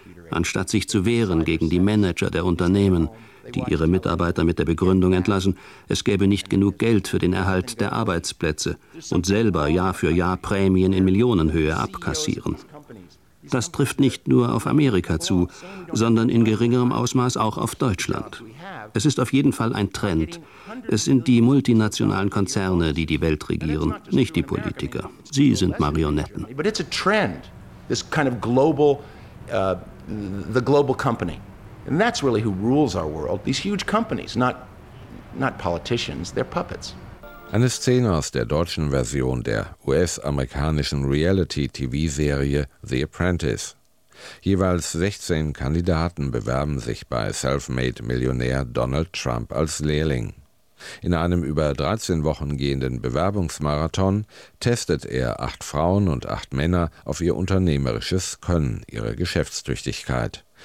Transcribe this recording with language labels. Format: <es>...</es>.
<de>Anstatt sich zu wehren gegen die Manager der Unternehmen, die ihre Mitarbeiter mit der Begründung entlassen, es gäbe nicht genug Geld für den Erhalt der Arbeitsplätze und selber Jahr für Jahr Prämien in Millionenhöhe abkassieren. Das trifft nicht nur auf Amerika zu, sondern in geringerem Ausmaß auch auf Deutschland. Es ist auf jeden Fall ein Trend. Es sind die multinationalen Konzerne, die die Welt regieren, nicht die Politiker. Sie sind Marionetten.</de> <en>But it's a trend, this kind of global, the global company. And that's really who rules our world, these huge companies, not politicians, they're puppets.</en> <de>Eine Szene aus der deutschen Version der US-amerikanischen Reality-TV-Serie The Apprentice. Jeweils 16 Kandidaten bewerben sich bei Selfmade-Millionär Donald Trump als Lehrling. In einem über 13 Wochen gehenden Bewerbungsmarathon testet er 8 Frauen und 8 Männer auf ihr unternehmerisches Können, ihre Geschäftstüchtigkeit.</de>